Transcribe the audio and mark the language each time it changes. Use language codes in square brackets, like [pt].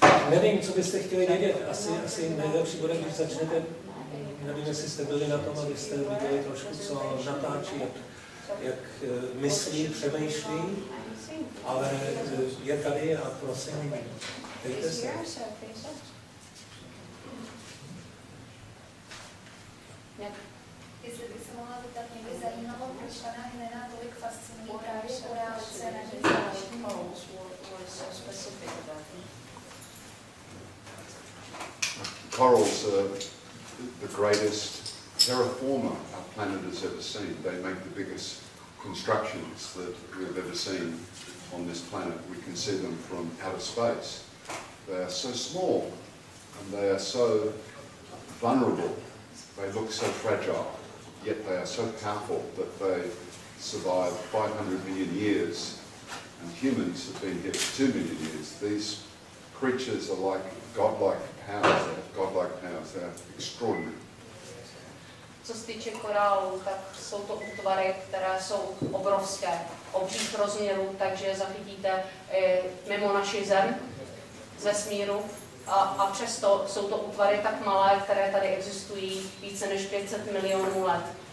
[cs] Nevím, co byste chtěli vědět. Asi nejlepší bude, když začnete, nevím, jestli jste byli na tom, abyste viděli trošku, co natáčí, jak myslí, přemýšlí, ale je tady a prosím, dejte se. Jestli bych se mohla zeptat, mě by zajímalo, proč pana Hannana tolik fascinují právě koreálce na mezinárodní [en] Corals are the greatest terraformer our planet has ever seen. They make the biggest constructions that we've ever seen on this planet. We can see them from outer space. They are so small and they are so vulnerable. They look so fragile, yet they are so powerful that they survive 500 million years, and humans have been here for 2 million years. These creatures are like godlike powers. They have godlike powers. They are extraordinary. [cs] Co se týče korálů, tak jsou to útvary, které jsou obrovské, obřích rozměrů, takže zachytíte mimo naši Zem z vesmíru. A přesto jsou to útvary tak malé, které tady existují více než 500 milionů let.